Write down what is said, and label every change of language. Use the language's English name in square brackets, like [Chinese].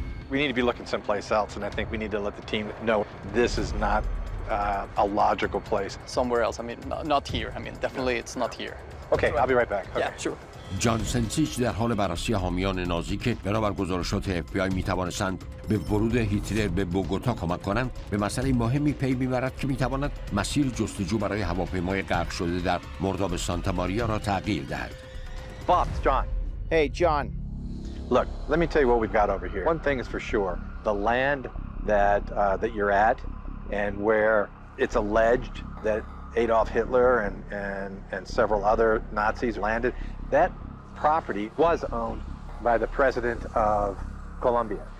[English] We need to be looking someplace else, and I think we need to let the team know this is not a logical place. Somewhere else. I mean, not here. I mean, definitely it's not here. Okay, I'll be right back. Okay. Yeah, sure. [Persian] جانسنسیچ در حال بررسی حامیان نازی که بنابر گزارشات FBI میتوانستند به ورود هیتلر به بوگوتا کمک کنند به مسئله مهمی پی میبرد که میتواند مسیر جستجو برای هواپیمای غرق شده در مرداب سانتا ماریا را تغییر دهد. [English] Bob, it's John. Hey, John. Look, let me tell you what we've got over here. One thing is for sure, the land that you're at and where it's alleged that Adolf Hitler and several other Nazis landed, that property was owned by the president of Colombia.